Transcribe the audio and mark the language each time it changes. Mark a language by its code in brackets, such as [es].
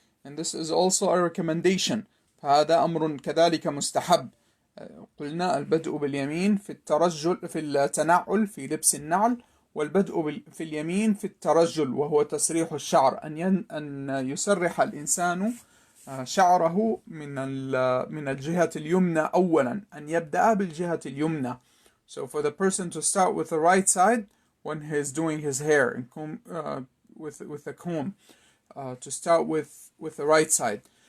[en] And this is also a recommendation. [ar] فهذا أمر كذلك مستحب. قلنا البدء باليمين في الترجل في التنعل في لبس النعل، والبدء في اليمين في الترجل وهو تسريح الشعر، أن يسرح الإنسان شعره من الجهة اليمنى أولا، أن يبدأ بالجهة اليمنى. [en] So for the person to start with the right side when he's doing his hair and comb, with the comb, to start with the right side.